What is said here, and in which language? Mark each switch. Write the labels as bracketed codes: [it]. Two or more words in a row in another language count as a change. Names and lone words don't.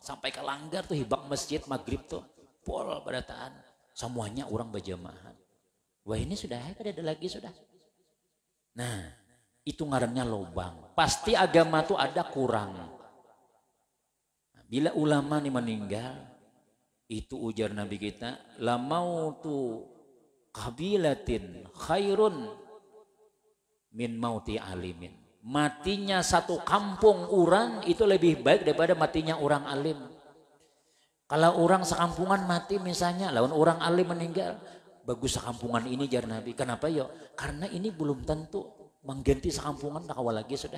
[bjn] Sampai ke langgar tuh hibak masjid maghrib tuh, pol berataan. Semuanya orang berjamaah. Wah ini sudah, kada ada lagi sudah. Nah, itu ngarannya lobang. Pasti agama tuh ada kurang. Bila ulama nih meninggal, itu ujar Nabi kita, [ar] لموت قبيلة خير من موت عالم. [id] Matinya satu kampung orang itu lebih baik daripada matinya orang alim. [bjn] Kalau orang sekampungan mati misalnya, lawan orang alim meninggal, bagus sekampungan ini jar Nabi. [id] Kenapa ya? [bjn] Karena ini belum tentu mengganti sekampungan tak awal lagi sudah.